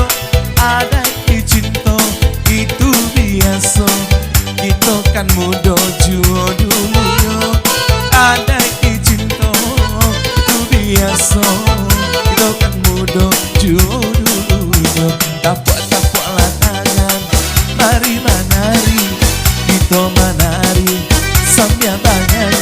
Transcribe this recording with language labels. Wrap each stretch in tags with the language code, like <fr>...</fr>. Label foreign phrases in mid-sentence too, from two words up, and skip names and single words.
<min>Ada cinta itu biasa, kita kan muda juo dulu yo. Ada cinta itu biasa, kita kan muda juo dulu yo.</min> <id>Tapok-tapok latangan, mari menari, kita menari sambil menyanyi.</id>